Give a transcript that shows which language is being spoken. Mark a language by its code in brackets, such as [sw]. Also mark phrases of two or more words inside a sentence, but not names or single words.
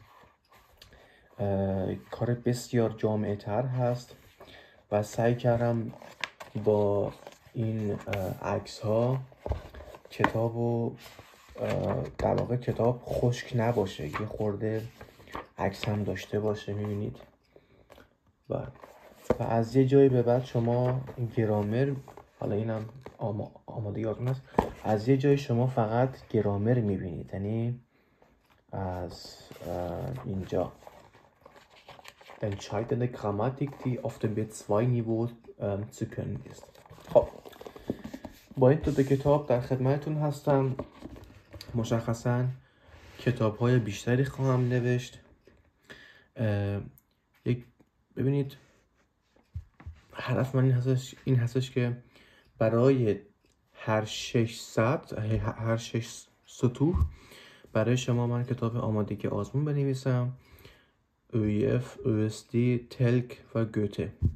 [fa] کار بسیار جامع‌تر هست و سعی کردم با این عکس ها کتابو در واقع کتاب خشک نباشه، یه خورده عکس هم داشته باشه، میبینید. و از یه جایی به بعد شما گرامر، حالا اینم آمادگی آزمون هست، از یه جایی شما فقط گرامر میبینید، یعنی از اینجا [de] entscheidende Grammatik, die auf dem B2-Niveau zu können ist. [fa] خب با این دو کتاب در خدمتتون هستم. مشخصا کتاب های بیشتری خواهم نوشت. ببینید هدف من این هستش که برای هر 6 سطوح برای شما من کتاب آمادگی آزمون بنویسم، OEF, OSD, تلک و گوته.